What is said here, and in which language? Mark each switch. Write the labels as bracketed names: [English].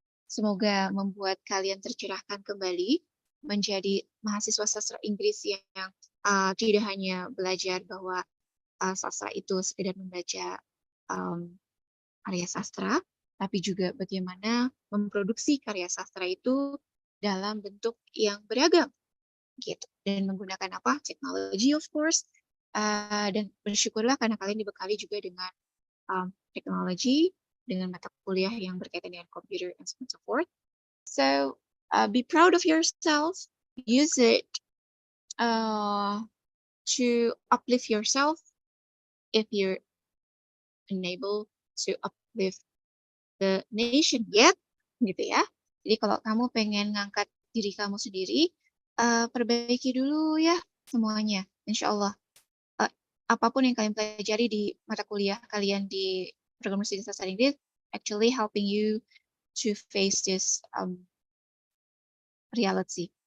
[Indonesian] Semoga membuat kalian tercerahkan kembali menjadi mahasiswa sastra Inggris yang tidak hanya belajar bahwa sastra itu sekedar membaca karya sastra, tapi juga bagaimana memproduksi karya sastra itu dalam bentuk yang beragam, gitu. Dan menggunakan apa? Teknologi, [English] of course. [Indonesian] Dan bersyukurlah karena kalian dibekali juga dengan teknologi, dengan mata kuliah yang berkaitan dengan [English] computer and so forth. So be proud of yourself. Use it to uplift yourself if you're unable to uplift the nation yet, [Indonesian] gitu ya. Jadi kalau kamu pengen ngangkat diri kamu sendiri, perbaiki dulu ya semuanya, insya Allah. Apapun yang kalian pelajari di mata kuliah kalian di program studi sastra Inggris, [English] actually helping you to face this reality.